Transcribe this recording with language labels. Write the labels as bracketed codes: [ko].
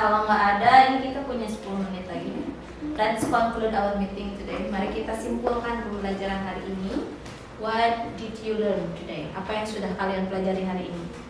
[id] Kalau nggak ada, ini kita punya 10 menit lagi. [en] Let's conclude our meeting today. [id] Mari kita simpulkan pembelajaran hari ini. [en] What did you learn today? [id] Apa yang sudah kalian pelajari hari ini?